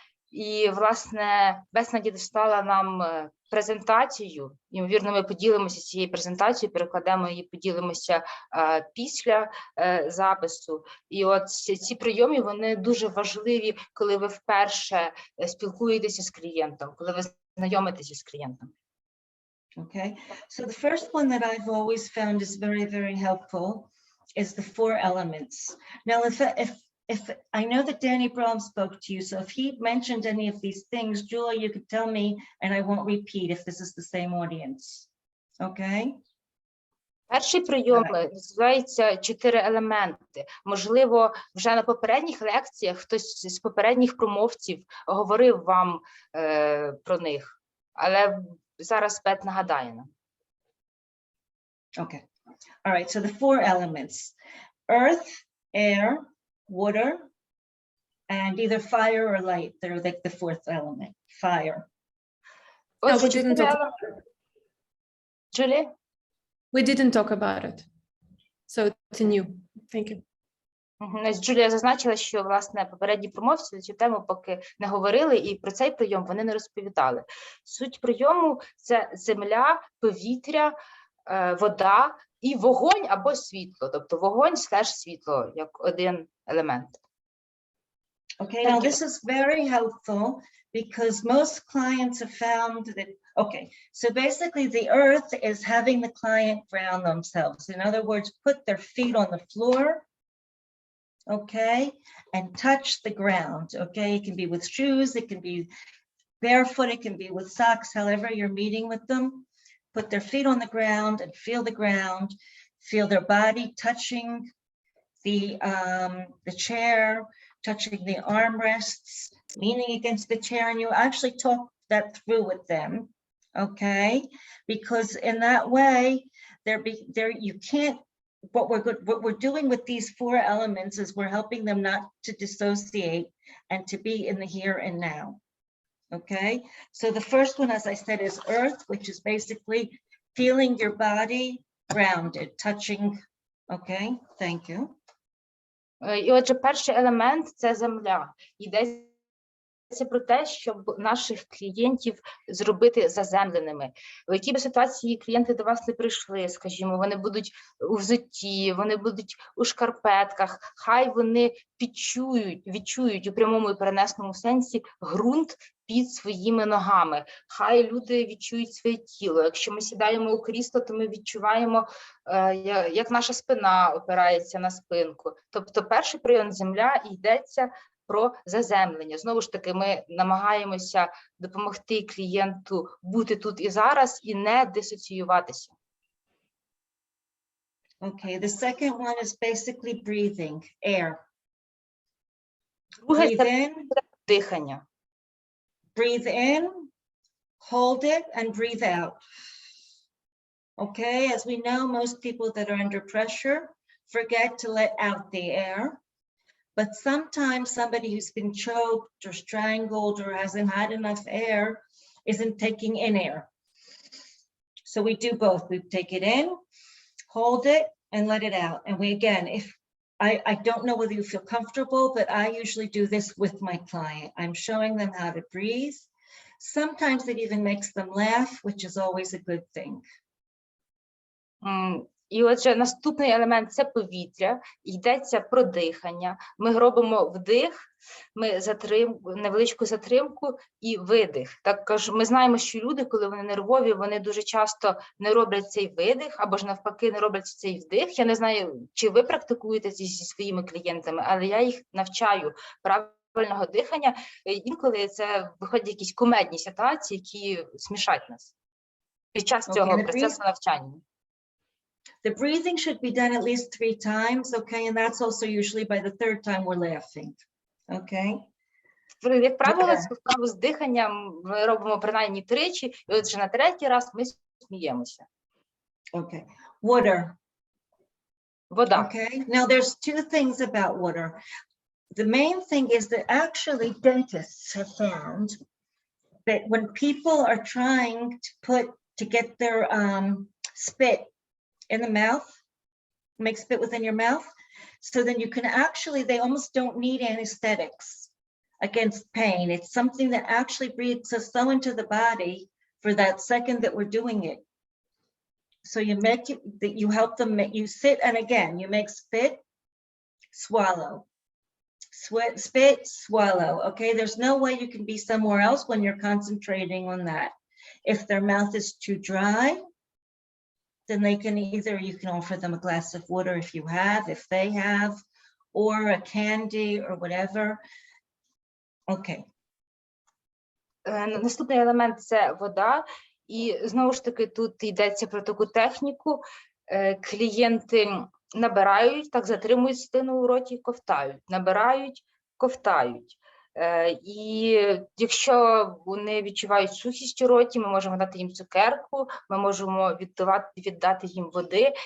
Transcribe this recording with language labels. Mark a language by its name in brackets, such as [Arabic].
[Ukrainian] І, власне, Бeth надіслала нам презентацію. Ймовірно, ми поділимося цією презентацією, перекладемо її, поділимося після запису. І от ці прийоми, вони дуже важливі, коли ви вперше спілкуєтеся з клієнтом, коли ви знайомитеся з клієнтом. [English] Okay, so the first one that I've always found is very, very helpful is the 4 elements. Now, if I know that Danny Brahm spoke to you, so if he mentioned any of these things, Julia, you could tell me, and I won't repeat if this is the same audience. Okay? [Ukrainian] Перший прийом називається 4 елементи. Можливо, вже на попередніх лекціях хтось з попередніх промовців говорив вам про них, але зараз Бет нагадає нам. [English] Okay. All right, so the 4 elements: earth, air, water, and either fire or light. They're like the 4th element, fire. No, we didn't talk about it. Julie? We didn't talk about it. So it's new. Thank you. [Ukrainian] Джулія зазначила, що, власне, попередні промовці на цю тему поки не говорили, і про цей прийом вони не розповідали. Суть прийому – це земля, повітря, вода і вогонь або світло, тобто вогонь слеш світло, як один елемент. [English] Okay, now this is very helpful because most clients have found that, okay, so basically the earth is having the client ground themselves. In other words, put their feet on the floor, okay, and touch the ground, okay? It can be with shoes, it can be barefoot, it can be with socks, however you're meeting with them. Put their feet on the ground and feel the ground, feel their body touching the chair, touching the armrests, leaning against the chair, and you actually talk that through with them, okay? Because in that way, you can't. What we're doing with these 4 elements is we're helping them not to dissociate and to be in the here and now. Okay, so the first one, as I said, is earth, which is basically feeling your body grounded, touching. Okay, thank you. [Ukrainian] І отже, перший елемент – це земля. Йдеться про те, щоб наших клієнтів зробити заземленими. В якій би ситуації клієнти до вас не прийшли, скажімо, вони будуть у взутті, вони будуть у шкарпетках, хай вони відчують у прямому і перенесному сенсі ґрунт під своїми ногами. Хай люди відчують своє тіло. Якщо ми сідаємо у крісло, то ми відчуваємо, як наша спина опирається на спинку. Тобто перший прийом земля йдеться про заземлення. Знову ж таки, ми намагаємося допомогти клієнту бути тут і зараз і не дисоціюватися. [English] Okay, the second one is basically breathing, air. [Ukrainian] Друге – це дихання. [English] Breathe in, hold it, and breathe out. Okay, as we know, most people that are under pressure forget to let out the air. But sometimes somebody who's been choked or strangled or hasn't had enough air isn't taking in air. So we do both. We take it in, hold it, and let it out. And we, again, I don't know whether you feel comfortable, but I usually do this with my client. I'm showing them how to breathe. Sometimes it even makes them laugh, which is always a good thing. [Ukrainian] І отже, наступний елемент – це повітря, йдеться про дихання. Ми робимо вдих, ми невеличку затримку і видих. Також ми знаємо, що люди, коли вони нервові, вони дуже часто не роблять цей видих, або ж навпаки не роблять цей вдих. Я не знаю, чи ви практикуєте зі своїми клієнтами, але я їх навчаю правильного дихання. Інколи це виходять якісь кумедні ситуації, які смішать нас під час цього процесу навчання. [English] The breathing should be done at least 3 times, okay? And that's also usually by the 3rd time we're laughing, okay? [Ukrainian] Як правило, цю вправу з диханням ми робимо принаймні 3, і отже на 3-й раз ми сміємося. [English] Okay. Water. [Ukrainian] Вода. [English] Okay. Now there's 2 things about water. The main thing is that actually dentists have found that when people are trying to get their spit in the mouth, make spit within your mouth, so then you can actually, they almost don't need anesthetics against pain. It's something that actually breathes us so into the body for that second that we're doing it. So you make it, that you help them, you sit, and again, you make spit, swallow, spit, swallow, okay? There's no way you can be somewhere else when you're concentrating on that. If their mouth is too dry, then they can either, you can offer them a glass of water if you have, if they have, or a candy or whatever. Okay. [Ukrainian] Наступний елемент – це вода. І знову ж таки тут йдеться про таку техніку. Клієнти набирають, так затримують слину у роті, ковтають, набирають, ковтають. І якщо вони відчувають сухість у роті, ми можемо дати їм цукерку, ми можемо віддати їм води.